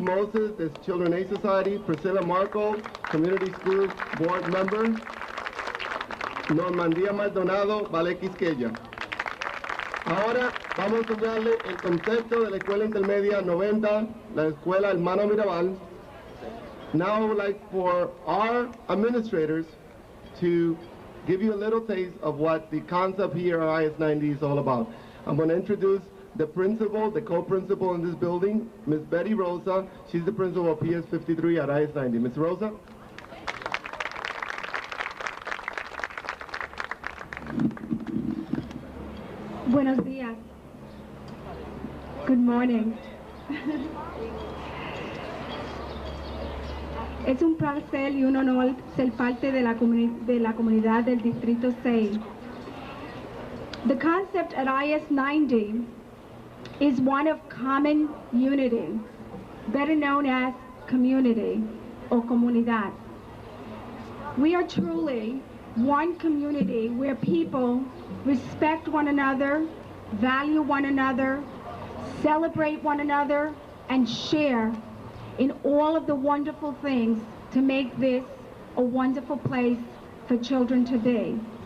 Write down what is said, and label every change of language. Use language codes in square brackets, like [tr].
[en] Moses, de Children's Aid Society, Priscilla Marco, Community School Board Member, Normandía Maldonado, Vale Quisqueya. [es] Ahora vamos a enseñarle el concepto de la Escuela Intermedia 90, la Escuela Hermana Mirabal. [en] Now I would like for our administrators to give you a little taste of what the concept here at IS90 is all about. I'm going to introduce the principal, the co-principal in this building, Ms. Betty Rosa. She's the principal of PS53 at IS90. Ms. Rosa? [es] Buenos días. [en] Good morning. [es] Es un placer y un honor ser parte de la comunidad del Distrito 6. [en] The concept at IS90 is one of common unity, better known as community or comunidad. We are truly one community where people respect one another, value one another, celebrate one another, and share in all of the wonderful things to make this a wonderful place for children to be.